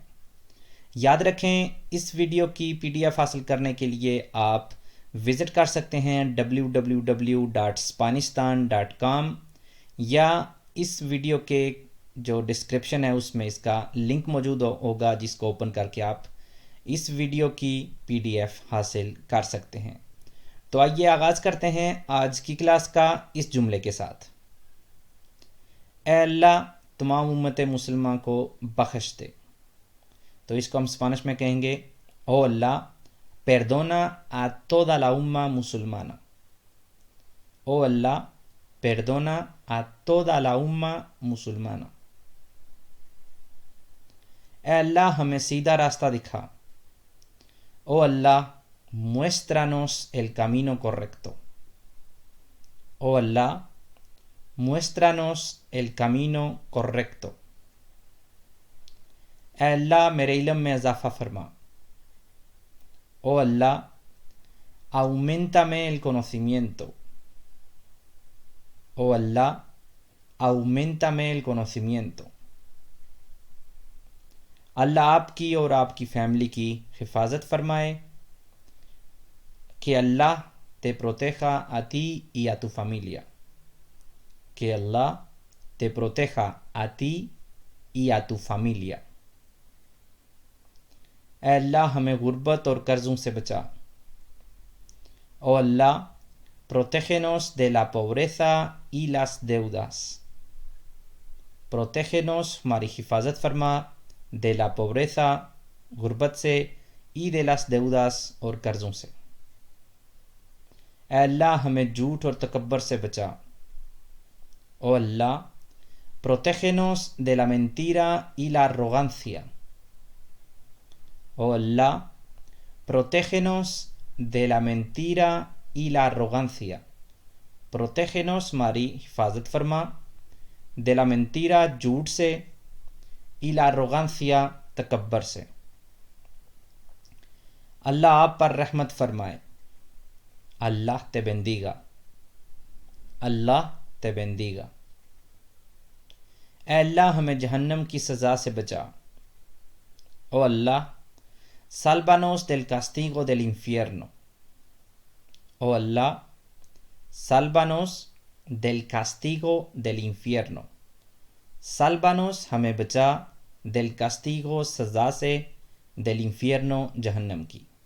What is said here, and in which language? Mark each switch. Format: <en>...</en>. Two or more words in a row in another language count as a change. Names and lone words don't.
<ur>یاد رکھیں، اس ویڈیو کی PDF حاصل کرنے کے لیے آپ وزٹ کر سکتے ہیں www.spanistan.com یا اس ویڈیو کے جو ڈسکرپشن ہے اس میں اس کا لنک موجود ہوگا، جس کو اوپن کر کے آپ اس ویڈیو کی PDF حاصل کر سکتے ہیں۔ تو آئیے آغاز کرتے ہیں آج کی کلاس کا اس جملے کے ساتھ۔ اے اللہ تمام امت مسلمہ کو بخش دے۔ تو اس کو ہم اسپانش میں کہیں گے او اللہ</ur> <es>perdona a toda la umma musulmana۔ او اللہ perdona a toda la umma musulmana۔</es> <ur>اے اللہ ہمیں سیدھا راستہ دکھا۔</ur> <es>او اللہ muéstranos el camino correcto۔ او اللہ muéstranos el camino correcto۔</es> <ur>اے اللہ میرے علم میں اضافہ فرما۔</ur> <es>او اللہ auméntame el conocimiento۔ او اللہ auméntame el conocimiento۔</es> <ur>اللہ آپ کی اور آپ کی فیملی کی حفاظت فرمائے۔</ur> <es>کہ اللہ te proteja a ti y a tu familia۔ کہ اللہ te proteja a ti y a tu familia۔</es> <ur>اے اللہ ہمیں غربت اور قرضوں سے بچا۔</ur> <es>او اللہ protégenos de la pobreza y las deudas۔</es> <ur>protégenos ہماری حفاظت فرما</ur> <es>de la pobreza</es> <ur>غربت سے</ur> <es>y de las deudas</es> <ur>اور قرضوں سے۔ اے اللہ ہمیں جھوٹ اور تکبر سے بچا۔</ur> <es>او اللہ protégenos de la mentira y la arrogancia۔ او اللہ protégenos de la mentira y la arrogancia۔</es> <ur>protégenos ہماری حفاظت فرما</ur> <es>de la mentira</es> <ur>جھوٹ سے</ur> <es>y la arrogancia</es> <ur>تکبر سے۔ اللہ آپ پر رحمت فرمائے۔</ur> <es>اللہ te bendiga۔ اللہ te bendiga۔</es> <ur>اے اللہ ہمیں جہنم کی سزا سے بچا۔</ur> <es>او اللہ sálvanos del castigo del infierno۔ او اللہ sálvanos del castigo del infierno۔</es> <ur>sálvanos ہمیں بچا</ur> <es>del castigo</es> <ur>سزا سے</ur> <es>del infierno</es> <ur>جہنم کی۔</ur>